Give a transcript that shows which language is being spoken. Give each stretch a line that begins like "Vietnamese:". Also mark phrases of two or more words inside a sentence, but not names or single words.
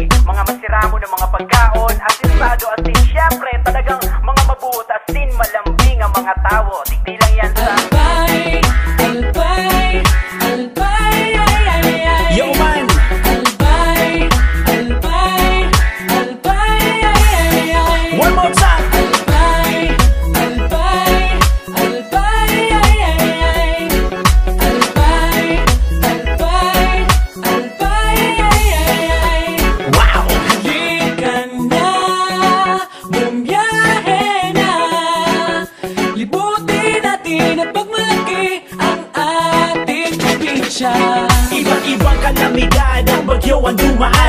Bikol: Mga masiramo ng mga pagkaon, asinsado, asin. Syempre, talagang mga mabuot, asin, malambing ang mga tao. Diti lang yan sa Albay, albay, albay, ay, ay, ay.
English: Yo man!
Bikol: Albay, albay, albay, ay, ay, ay.
English: One more time!
Bikol: Albay, albay, albay, ay, ay, ay. Albay, albay, albay, ay, ay, ay. Wow!
Filipino: Halika na, bumiyahe na. Libutin natin at pagmalaki ang ating probinsya. Iba't ibang kalamidad ang bagyo ang dumaan.